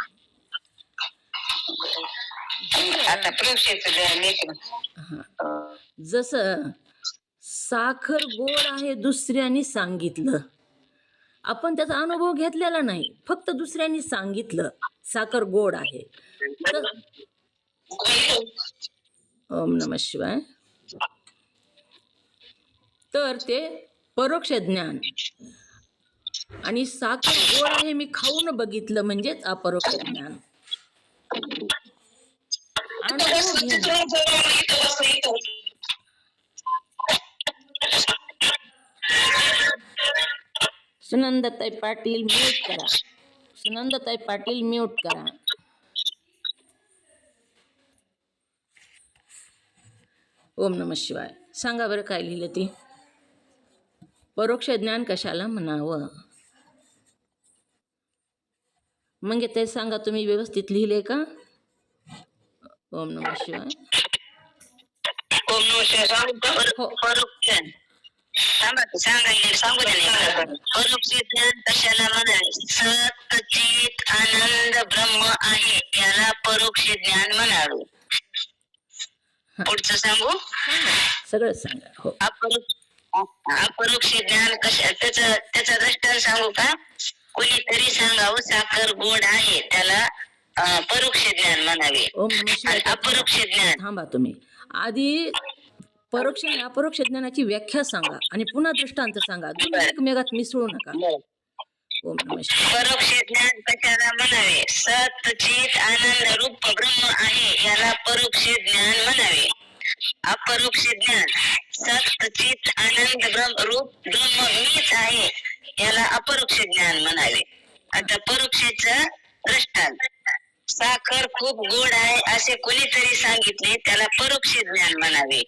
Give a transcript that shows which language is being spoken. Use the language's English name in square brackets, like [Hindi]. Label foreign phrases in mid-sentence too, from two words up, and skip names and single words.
[Marathi] आता परोक्षाचं लिहायचं. जसं साखर गोड आहे दुसऱ्याने सांगितलं, आपण त्याचा अनुभव घेतलेला नाही, फक्त दुसऱ्याने सांगितलं साखर गोड आहे. [Sanskrit] ओम नमः शिवाय. [Marathi] तर ते परोक्ष ज्ञान. आणि साखर गोड आहे मी खाऊन बघितलं म्हणजेच अपरोक्ष ज्ञान. अनुभव घेणं. सुनंदाताई पाटील म्यूट करा. सुनंदाताई पाटील म्यूट करा. [Sanskrit] ओम नमः शिवाय. [Marathi] सांगा बरं काय लिहिलं ती? परोक्ष ज्ञान कशाला म्हणावं? मग ते सांगा, तुम्ही व्यवस्थित लिहिले का? [Sanskrit] ओम नमः शिवाय. ओम नमः शिवाय. [Marathi] परोक्ष सांगू दे. परोक्ष ज्ञान कशाला म्हणावे? सच्चित आनंद ब्रह्म आहे याला परोक्ष ज्ञान म्हणावे. पुढचं सांगू? सगळं सांगा. हो. अपरोक्ष ज्ञान कशा त्याचा दृष्टांत सांगू का? कोणीतरी सांगावं साखर गोड आहे त्याला परोक्ष ज्ञान म्हणावे. [Sanskrit] ओम नमः शिवाय. [Marathi] अपरोक्ष ज्ञान. थांबा तुम्ही. आधी परोक्ष आणि अपरोक्ष ज्ञानाची व्याख्या सांगा आणि पुन्हा दृष्टांत सांगा. दोन्ही एकमेकात मिसळू नका. [Sanskrit] ओम नमः शिवाय. [Marathi] परोक्ष ज्ञान कशाला म्हणावे? सच्चित आनंद रूप ब्रह्म आहे याला परोक्ष ज्ञान म्हणावे. अपरोक्ष ज्ञान सच्चित आनंद रूप ब्रह्म मीच आहे याला अपरोक्ष ज्ञान म्हणावे. आता परोक्षाचं दृष्टांत. साखर खूप गोड आहे असे कोणीतरी सांगितले त्याला परोक्ष ज्ञान म्हणावे.